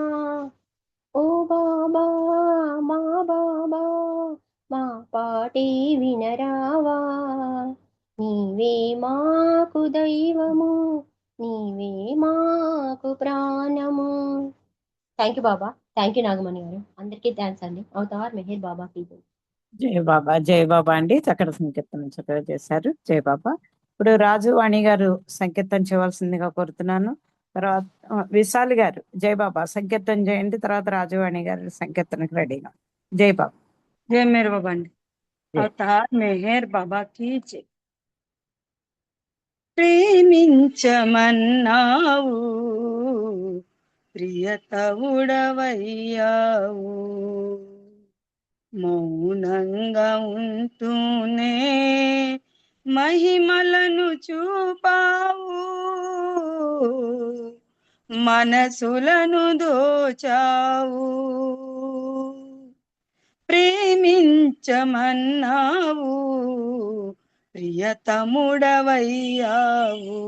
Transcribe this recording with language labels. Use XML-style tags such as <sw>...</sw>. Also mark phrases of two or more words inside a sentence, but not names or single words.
<te>ఓ బాబా మా బాబా మా పాటే వినరావా, నీవే మాకు దైవము నీవే మాకు ప్రాణము.</te> <en>Thank you</en> <te>బాబా.</te> <en>Thank you</en> <te>నాగమణి గారు. అందరికీ థ్యాంక్స్ అండి.</te> <hi>अवतार मेहर बाबा की जय.</hi> <te>జై బాబా, జై బాబా అండి. చక్కటి సంకీర్తన చక్కగా చేశారు. జై బాబా. ఇప్పుడు రాజువాణి గారు సంకీర్తన చేయవలసిందిగా కోరుతున్నాను. తర్వాత విశాల్ గారు జై బాబా సంకీర్తన చేయండి. తర్వాత రాజువాణి గారు సంకీర్తనకు రెడీగా. జై బాబా. జై మేర్ బాబా అండి.</te> <hi>अवतार मेहर बाबा की जय.</hi> <te>ప్రేమించమన్నావు ప్రియతవుడవయ్యావు, మౌనంగా ఉంటూనే మహిమలను చూపావు, మనసులను దోచావు, ప్రేమించమన్నావు, ప్రియతముడవయ్యావు.</te>